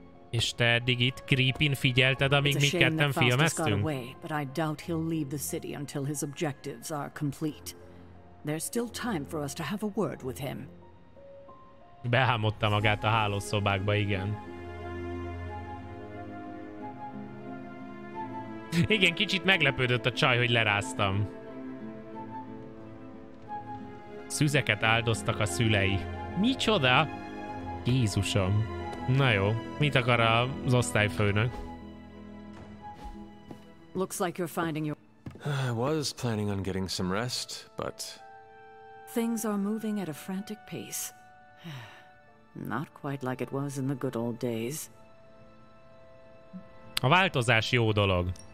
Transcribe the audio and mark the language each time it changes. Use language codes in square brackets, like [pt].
[hu] És te eddig itt creepin figyelted, amíg mi ketten filmeztünk? [en] But I doubt he'll leave the city until his objectives are complete. There's still time for us to have a word with him. [hu] Behámodta magát a hálószobákba, igen. Igen, kicsit meglepődött a csaj, hogy leráztam. Szüzeket áldoztak a szülei. Micsoda? Jézusom. Na jó, mit akar az osztályfőnök? [en] Looks like you're finding your... I was planning on getting some rest, but... Things are moving at a frantic pace. Not quite like it was in the good old days. [hu] A változás jó dolog.